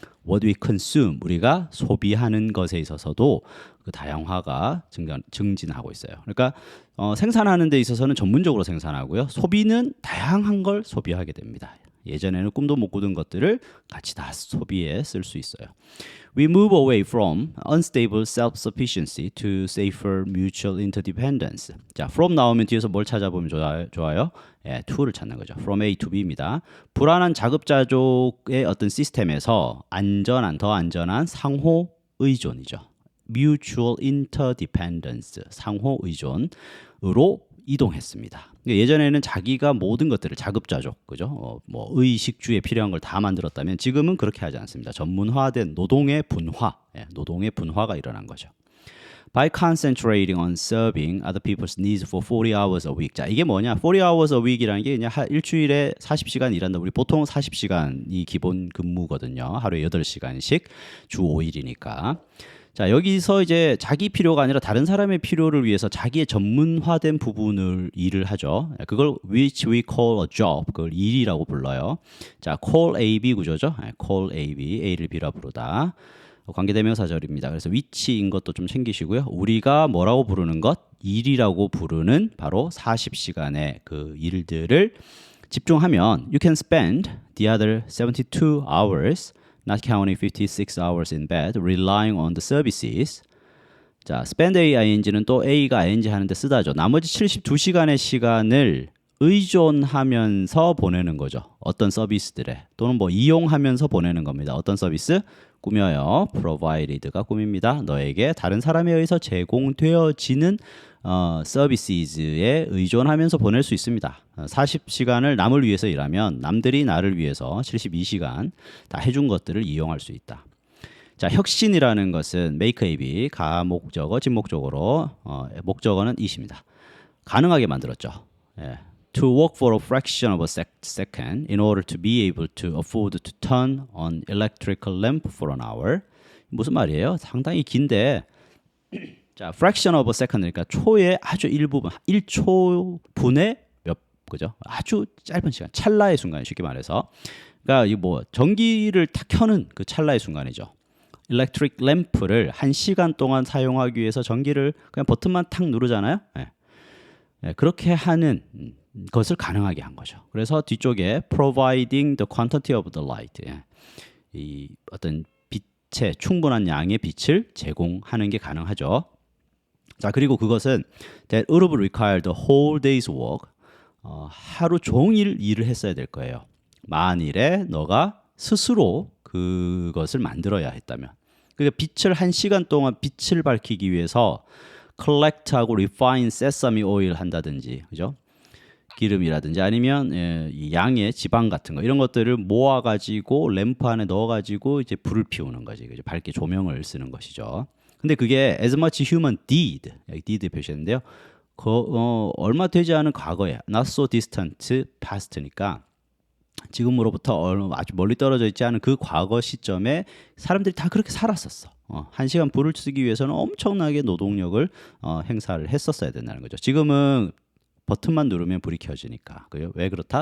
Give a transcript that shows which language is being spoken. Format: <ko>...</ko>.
<en>what we consume.</en> <ko>우리가 소비하는 것에 있어서도 그 다양화가 증진하고 있어요. 그러니까 생산하는 데 있어서는 전문적으로 생산하고요. 소비는 다양한 걸 소비하게 됩니다. 예전에는 꿈도 못 꾸던 것들을 같이 다 소비에 쓸 수 있어요.</ko> <en>We move away from unstable self-sufficiency to safer mutual interdependence.</en> <ko>자, from 나오면 뒤에서 뭘 찾아보면 좋아요? to를 찾는 거죠.</ko> <en>From A to B입니다.</en> <ko>불안한 자급자족의 어떤 시스템에서 더 안전한 상호 의존이죠.</ko> <en>Mutual interdependence,</en> <ko>상호 의존으로 이동했습니다. 예전에는 자기가 모든 것들을 자급자족, 그죠? 뭐 의식주에 필요한 걸 다 만들었다면 지금은 그렇게 하지 않습니다. 전문화된 노동의 분화가 일어난 거죠.</ko> <en>By concentrating on serving other people's needs for 40 hours a week.</en> <ko>자, 이게 뭐냐?</ko> <en>40 hours a week</en> <ko>이라는 게 그냥 일주일에 40시간 일한다. 우리 보통 40시간이 기본 근무거든요. 하루에 8시간씩 주 5일이니까. 자, 여기서 이제 자기 필요가 아니라 다른 사람의 필요를 위해서 자기의 전문화된 부분을 일을 하죠.</ko> <en>그걸 which we call a job,</en> <ko>그걸 일이라고 불러요. 자, call AB 구조죠. call AB, A를 B라 부르다. 관계대명사절입니다. 그래서 which인 것도 좀 챙기시고요. 우리가 뭐라고 부르는 것? 일이라고 부르는 바로 40시간의 그 일들을 집중하면</ko> <en>you can spend the other 72 hours not counting 56 hours in bed, relying on the services.</en> <ko>자, spend AING는 또 A가 ING 하는데 쓰다죠. 나머지 72시간의 시간을 의존하면서 보내는 거죠. 어떤 서비스들에. 또는 뭐 이용하면서 보내는 겁니다. 어떤 서비스? 꾸며요. provided가 꾸밉니다. 너에게 다른 사람에 의해서 제공되어지는 서비스에 의존하면서 보낼 수 있습니다. 40시간을 남을 위해서 일하면 남들이 나를 위해서 72시간 다 해준 것들을 이용할 수 있다. 자, 혁신이라는 것은 make AB, 가목적어, 진목적어로 목적어는 it입니다. 가능하게 만들었죠.</ko> <en>To work for a fraction of a second in order to be able to afford to turn on electrical lamp for an hour.</en> <ko>무슨 말이에요? 상당히 긴데 자, fraction of a second 그러니까 초의 아주 일부분, 1초분의 그죠? 아주 짧은 시간, 찰나의 순간, 쉽게 말해서. 그러니까 이 뭐 전기를 탁 켜는 그 찰나의 순간이죠. electric lamp를 1시간 동안 사용하기 위해서 전기를 그냥 버튼만 탁 누르잖아요. 그렇게 하는 것을 가능하게 한 거죠. 그래서 뒤쪽에</ko> <en>providing the quantity of the light,</en> <ko>이 어떤 빛의 충분한 양의 빛을 제공하는 게 가능하죠. 자, 그리고 그것은</ko> <en>that would have required a whole day's work.</en> <ko>하루 종일 일을 했어야 될 거예요. 만일에 너가 스스로 그것을 만들어야 했다면. 그러니까 빛을 1시간 동안 빛을 밝히기 위해서 collect하고</ko> <en>refine sesame oil</en> <ko>한다든지, 그죠? 기름이라든지 아니면 이 양의 지방 같은 거 이런 것들을 모아가지고 램프 안에 넣어가지고 이제 불을 피우는 거지, 그죠? 밝게 조명을 쓰는 것이죠. 근데 그게</ko> <en>as much human did, 여기 did 표시했는데요.</en> <ko>얼마 되지 않은 과거에</ko> <en>not so distant past</en> <ko>니까 지금으로부터 아주 멀리 떨어져 있지 않은 그 과거 시점에 사람들이 다 그렇게 살았었어. 1시간 불을 쓰기 위해서는 엄청나게 노동력을 행사를 했었어야 된다는 거죠. 지금은 버튼만 누르면 불이 켜지니까. 왜 그렇다?</ko>